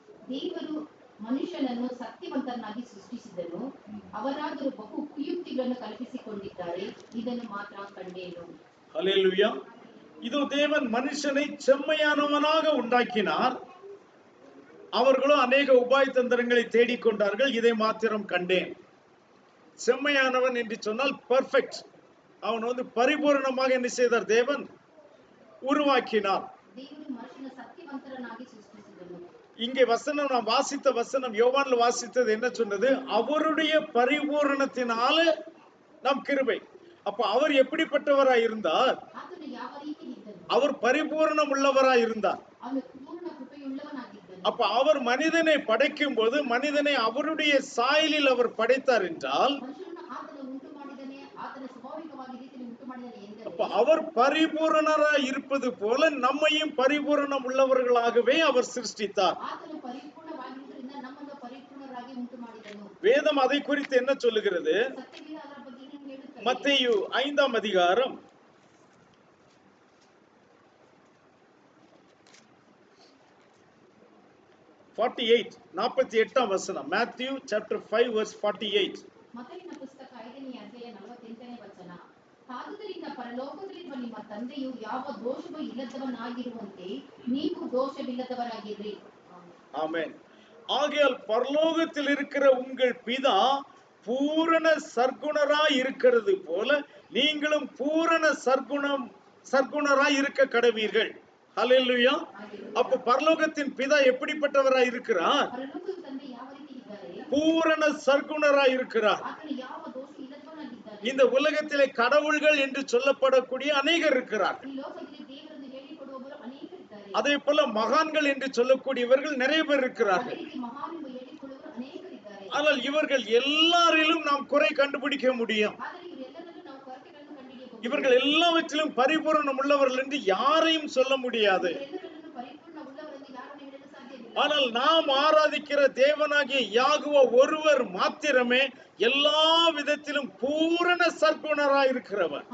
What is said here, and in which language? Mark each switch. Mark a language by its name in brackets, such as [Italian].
[Kannada] ದೇವರು ಮನುಷ್ಯನನ್ನು ಸತ್ಯವಂತನಾಗಿ ಸೃಷ್ಟಿಸಿದನು, ಅವರಾದರೂ ಬಹು ಕುಯುಕ್ತಿಗಳನ್ನು ಕಲ್ಪಿಸಿಕೊಂಡಿದ್ದಾರೆ, ಇದನ್ನು ಮಾತ್ರ ಕಂಡೇನು. [Tamil] ஹல்லேலூயா. இதோ தேவன் மனுஷனை செம்மையானவனாக உண்டாக்கினார், அவர்களும் அநேக உபாய தந்திரங்களை தேடிக்கொண்டார்கள், இதை மாத்திரம் கண்டேன். செம்மையானவன் என்று சொன்னால் பெர்ஃபெக்ட். அவன் பரிபூர்ணமாக என்ன செய்தார்? தேவன் உருவாக்கினார். [Kannada] ದೇವರು ಮನುಷ್ಯನ ಸತ್ಯವಂತರನ್ನಾಗಿ ಸೃಷ್ಟಿಸಿದನು. [Tamil] இங்கே வசனம் நாம் வாசித்த வசனம் யோவான்ல வாசித்தது என்ன சொன்னது? அவருடைய பரிபூரணத்தினால நாம் கிருபை. அப்ப அவர் எப்படிப்பட்டவராய் இருந்தார்? [Kannada] ಆತನು ಯಾವ ರೀತಿ ಇದ್ದನು? [Tamil] அவர் பரிபூரணம் உள்ளவராய் இருந்தார். [Kannada] ಅವನು ಪೂರ್ಣ ಕೃಪೆಯುಳ್ಳವನಾಗಿದ್ದನು. [Tamil] அப்ப அவர் மனிதனை படைக்கும் போது மனிதனை அவருடைய சாயலில் அவர் படைத்தார் என்றால், [Kannada] ಮನುಷ್ಯನನ್ನು ಆತನು ಉಂಟು ಮಾಡಿದನೆ, ಆತನ ಸ್ವಾಭಾವಿಕವಾಗಿ ರೀತಿಯಲ್ಲಿ ಉಂಟು ಮಾಡಿದನೆ ಎಂದರೆ, [Tamil] அப்ப அவர் பரிபூரணராய் இருப்பது போல நம்மையும் பரிபூரணம் உள்ளவர்களாகவே அவர் சிருஷ்டித்தார். [Kannada] ಆತನು ಪರಿಪೂರ್ಣವಾಗಿರುವುದರಿಂದ ನಮ್ಮನ್ನು ಪರಿಪೂರ್ಣರಾಗಿ ಉಂಟು ಮಾಡಿದನು. [Tamil] வேதம் அதை குறித்து என்ன சொல்லுகிறது? [Kannada] ಸತ್ಯವೇದ ಅದರ ಬಗ್ಗೆ ಏನು ಹೇಳುತ್ತದೆ? [Tamil] மத்தேயு 5ஆம் அதிகாரம் 48ஆம் வசனம். [English] Matthew chapter 5 verse 48. [Kannada] ಮತ್ತೈನ ಪುಸ್ತಕ 5ನೇ ಅಧ್ಯಾಯ 48ನೇ ವಚನ. ಆದುದರಿಂದ ಪರಲೋಕದಲ್ಲಿರುವ ನಿಮ್ಮ ತಂದೆಯು ಯಾವ ದೋಷವೂ ಇಲ್ಲದವನಾಗಿರುವಂತೆ ನೀವು ದೋಷವಿಲ್ಲದವರಾಗಿರ್ರಿ. [Tamil] ஆமென். ஆகையால் பரலோகத்தில் இருக்கிற உங்கள் பிதா பூரண சர்க்குணராய் இருக்கிறது போல நீங்களும் பூரண சர்க்குணராய் இருக்க கடவீர்கள். ஹல்லேலூயா. அப்ப பரலோகத்தின் பிதா எப்படிப்பட்டவராய் இருக்கிறார்? [Kannada] ಪರಲೋಕದ ತಂದೆ ಯಾವ ರೀತಿ ಇದ್ದಾರೆ? [Tamil] பூரண சர்க்குணராய் இருக்கிறார். [Kannada] ಆತನು ಯಾವ ದೋಷ ಇಲ್ಲದವನಾಗಿದ್ದಾನೆ. [Tamil] இந்த உலகத்திலே கடவுள்கள் என்று சொல்லப்படக்கூடிய அநேகர் இருக்கிறார். [Kannada] ಈ ಲೋಕದಲ್ಲಿ ದೇವರನ್ನು ಹೇಳಿಕೊಡುವವರು ಅನೇಕರಿದ್ದಾರೆ. [Tamil] அதே போல மகான்கள் என்று சொல்லக்கூடியவர்கள் நிறைய பேர் [Kannada] ಅದೇ [Tamil] இருக்கிறார்கள். [Kannada] ರೀತಿ ಮಹಾನೆಂಬ ಹೇಳಿಕೊಳ್ಳುವವರು ಅನೇಕರಿದ್ದಾರೆ. [Tamil] ஆனால் இவர்கள் எல்லாரிலும் நாம் குறை கண்டுபிடிக்க முடியும். [Kannada] ಆದರೆ ಇವರೆಲ್ಲರಲ್ಲೂ ನಾವು ಕೊರತೆಗಳನ್ನು ಕಂಡುಹಿಡಿಯಬಹುದು. [Tamil] இவர்கள் எல்லாவற்றிலும் பரிபூரணம் உள்ளவர்கள் என்று யாரையும் சொல்ல முடியாது. [Kannada] ಇವರೆಲ್ಲರಲ್ಲೂ ಪರಿಪೂರ್ಣ ಉಳ್ಳವರೆಂದು ಯಾರನ್ನು ಹೇಳಲು ಸಾಧ್ಯವಿಲ್ಲ. [Tamil] ஆனால் நாம் ஆராதிக்கிற தேவனாகிய யாகுவா ஒருவர் மாத்திரமே எல்லா விதத்திலும் பூரண சர்க்குணராய் இருக்கிறவர்.